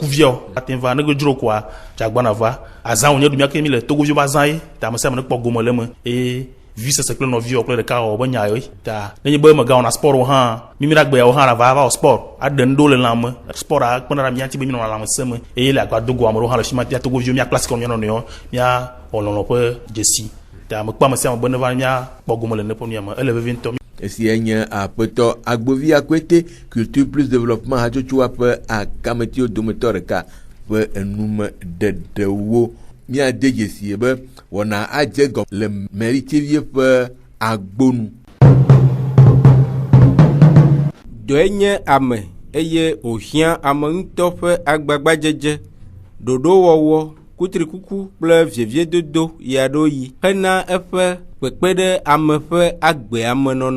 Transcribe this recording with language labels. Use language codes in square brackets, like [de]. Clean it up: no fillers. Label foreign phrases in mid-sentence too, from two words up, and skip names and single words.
[ee] kuviawo ate va ne dzro koa dzagbana va azã wònye ɖu mía ke mi le togoviwo be azã ye ta ame sia ame ne kpɔ gome le me eye vi sese kple nɔviwo kple ɖeka wɔ be nya ye ta nenye be mega wɔna sport hã mi ɖagbeawo hã va wɔ sport aɖe ŋɖewo le lãme sport akpena ɖe mía ŋuti be mi nɔna lãmesẽ me eye le agbadogo ame ɖewo hã le fi ma mía togoviwo mía klasi kɔ mía nɔnɔewo mía wɔ lɔlɔ ƒe dzesi ta ame kpɔ ame sia ame be ne va mía kpɔ gome le ne ƒe nu ya me ele vevie ŋutɔ. Esia nye aƒetɔ agbovi akpete culture plus développement hatsotsoa ƒe akametiwo dometɔ ɖeka ƒe enume ɖeɖewo míade dzesie be wɔna adze gɔ le meritsevie ƒe agbonu. Dɔe nye ame eye wòhiã ame ŋutɔ ƒe agbagbadzedze ɖoɖowɔwɔ kutrikuku kple vieviedodo ya ɖo yi hena eƒe kpekpe ɖe ame ƒe agbeamenɔnɔ